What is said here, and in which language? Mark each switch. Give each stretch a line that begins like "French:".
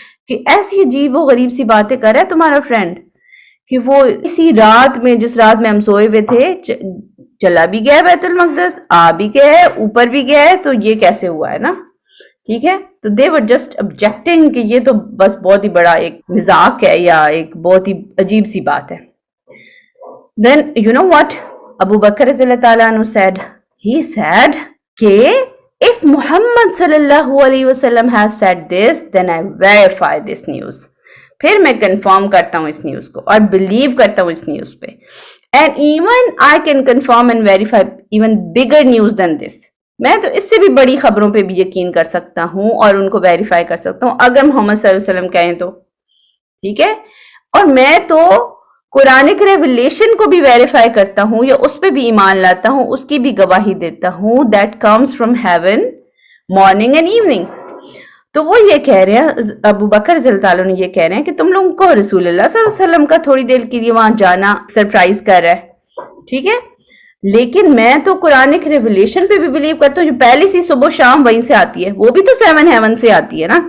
Urdu: کہ ایسی عجیب و غریب سی باتیں کر رہا ہے تمہارا فرینڈ کہ وہ اسی رات میں، جس رات میں ہم سوئے ہوئے تھے، چلا بھی گیا بیت المقدس، آ بھی گیا ہے، اوپر بھی گیا ہے، تو یہ کیسے ہوا ہے نا. ٹھیک ہے، تو
English: they were just objecting
Urdu: کہ یہ تو بس بہت ہی بڑا ایک مذاق ہے یا ایک بہت ہی عجیب سی بات ہے.
English: Then you know what Abu Bakr رضی اللہ تعالیٰ عنہ said? He said کہ if Muhammad صلی اللہ علیہ وسلم has said this, then I verify this news.
Urdu: پھر میں کنفرم کرتا ہوں اس نیوز کو اور بلیو کرتا ہوں اس نیوز پہ.
English: And even I can confirm and verify even bigger news than this.
Urdu: میں تو اس سے بھی بڑی خبروں پہ بھی یقین کر سکتا ہوں اور ان کو ویریفائی کر سکتا ہوں اگر محمد صلی اللہ علیہ وسلم کہیں تو. ٹھیک ہے، اور میں تو قرآنک ریویلیشن کو بھی ویریفائی کرتا ہوں یا اس پہ بھی ایمان لاتا ہوں، اس کی بھی گواہی دیتا ہوں.
English: That comes from heaven morning and evening.
Urdu: تو وہ یہ کہہ رہے ہیں، ابو بکر رضی اللہ تعالیٰ نے یہ کہہ رہے ہیں کہ تم لوگوں کو رسول اللہ صلی اللہ علیہ وسلم کا تھوڑی دیر کے لیے وہاں جانا سرپرائز کر رہا ہے. ٹھیک ہے، لیکن میں تو قرآنک ریویلیشن پہ بھی بلیو کرتا ہوں جو پہلی سی صبح و شام وہیں سے آتی ہے، وہ بھی تو 7 ہیون سے آتی ہے نا.